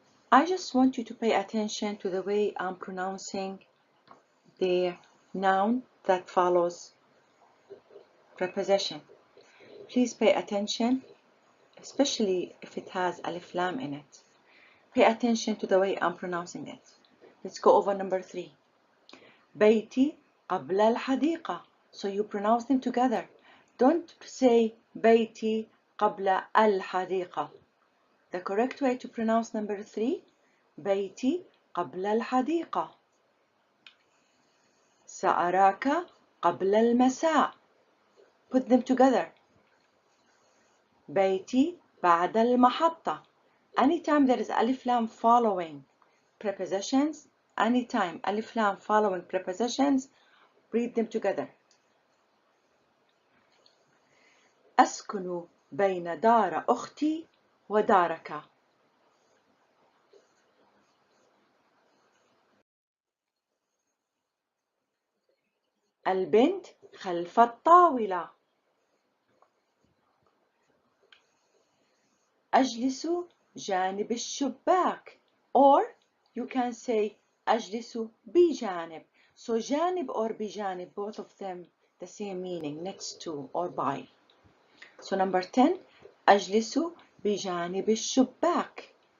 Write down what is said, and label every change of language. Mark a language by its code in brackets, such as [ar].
[en] I just want you to pay attention to the way I'm pronouncing the noun that follows preposition. Please pay attention, especially if it has alif lam in it. Pay attention to the way I'm pronouncing it. Let's go over number 3. [ar] بيتي قبل الحديقة. [en] So you pronounce them together. Don't say [ar] بيتي قبل الحديقة. [en] The correct way to pronounce number 3, [ar] بيتي قبل الحديقة. سأراك قبل المساء. [en] Put them together. [ar] بيتي بعد المحطة. [en] Anytime there is alif lam following prepositions, anytime alif lam following prepositions, read them together. [ar] أسكن بين دار أختي ودارك. البنت خلف الطاولة. أجلس جانب الشباك. [en] Or you can say [ar] أجلس بجانب. [en] So جانب or بجانب, both of them the same meaning, next to or by. So number 10, [ar] أجلس بجانب الشباك.